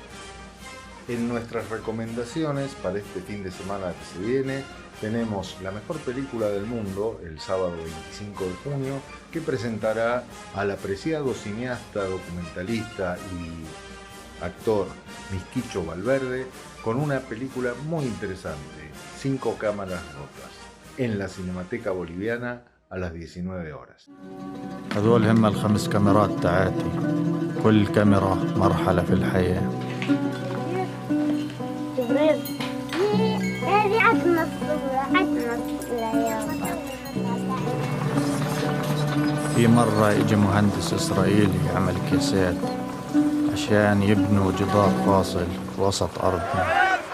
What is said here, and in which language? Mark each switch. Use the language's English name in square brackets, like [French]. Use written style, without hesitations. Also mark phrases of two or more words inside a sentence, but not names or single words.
[Spanish] En nuestras recomendaciones para este fin de semana que se viene, tenemos la mejor película del mundo, el sábado 25 de junio, que presentará al apreciado cineasta, documentalista y actor Misquicho Valverde con una película muy interesante, 5 cámaras rotas, en la Cinemateca Boliviana a las 19 horas. [Arabic] هذول هم ال5 كاميرات تاعتي كل كاميرا مرحلة في الحياة. جبريل هذه عدنا الصورة يابا. في مرة يجي مهندس إسرائيلي يعمل كيسات عشان يبنوا جدار فاصل وسط أرضنا.